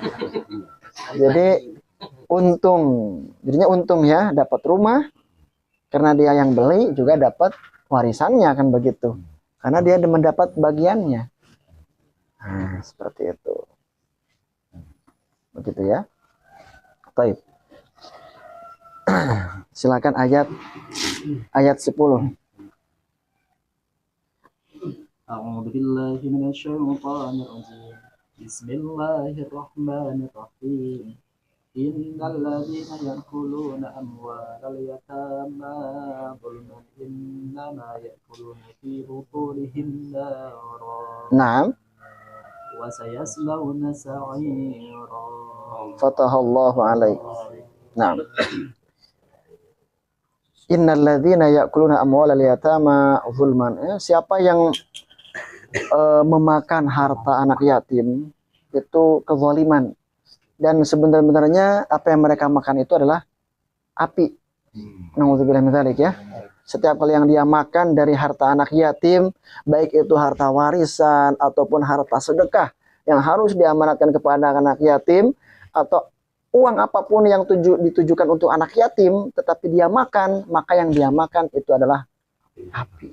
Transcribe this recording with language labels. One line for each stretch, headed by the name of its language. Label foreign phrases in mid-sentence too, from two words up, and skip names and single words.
Indonesian: Jadi jadinya untung ya, dapat rumah karena dia yang beli, juga dapat warisannya kan begitu, karena dia mendapat bagiannya. Nah, seperti itu begitu ya. Baik. Silakan ayat 10.
Arabic: أعوذ بالله من الشيطان الرجيم. بسم الله الرحمن الرحيم. إن الذين يأكلون أموال اليتامى ظلما إنما يأكلون في بطونهم نارا. Naam. وسيصلون سعيرا. فتح الله عليك. نعم. إن الذين يأكلون أموال اليتامى ظلما.
Indonesian: Siapa yang memakan harta anak yatim itu kezaliman. Dan sebenarnya apa yang mereka makan itu adalah api.
Arabic: نعوذ بالله من ذلك
Indonesian: ya. Setiap kali yang dia makan dari harta anak yatim, baik itu harta warisan ataupun harta sedekah yang harus diamanatkan kepada anak yatim, atau uang apapun yang ditujukan untuk anak yatim tetapi dia makan, maka yang dia makan itu adalah api.